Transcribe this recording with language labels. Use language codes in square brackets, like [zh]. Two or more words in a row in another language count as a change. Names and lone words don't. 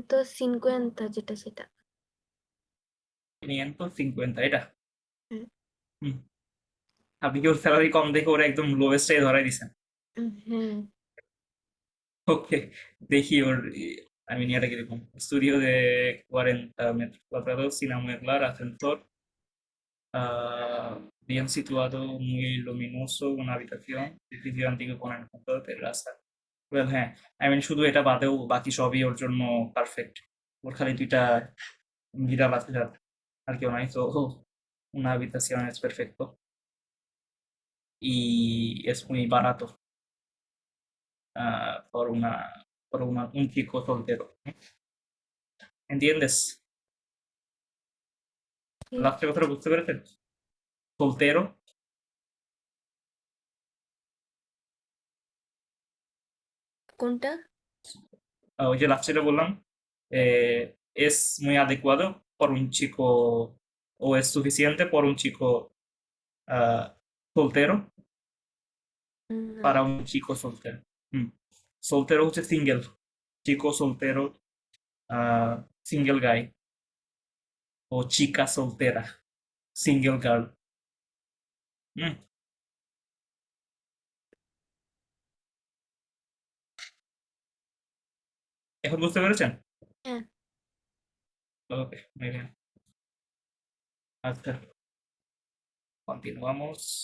[bn] 550 যেটা সেটা। 550 এটা? হুম। হুম। আপনি কি ওর স্যালারি কম দেখে ওরা একদম লোয়েস্টে ধরাই দিছেন? হ্যাঁ ওকে, দেখি ওর [en] I mean, [bn] ইয়াটা কিরকম? [es] Estudio de 40 metros cuadrados sin amueblar, ascensor, bien situado, muy luminoso, una habitación, edificio antiguo con el punto de terraza. [en] Well, হ্যাঁ, I mean, [bn] শুধু এটা বাদেও বাকি সবই ওর জন্য পারফেক্ট। ওর খালি 2টা বিড়াল আছে যার আর কেউ নাই। [en] So, [es] una habitación es perfecto y es muy barato ah, por una, un chico soltero. ¿Entiendes? sí, [bn] লাস্টের কথাটা বুঝতে পেরেছেন? soltero, কোনটা? ওই যে লাস্টে যেটা বললাম, [es] es muy adecuado por un chico o es suficiente por un chico ah, soltero [bn] না [es] para un chico soltero. হুম। soltero হচ্ছে single, chico soltero, single guy o chica soltera, [en] single girl. [bn] হুম। এখন বুঝতে পেরেছেন? হ্যাঁ ওকে, [es] muy bien. আচ্ছা, continuamos.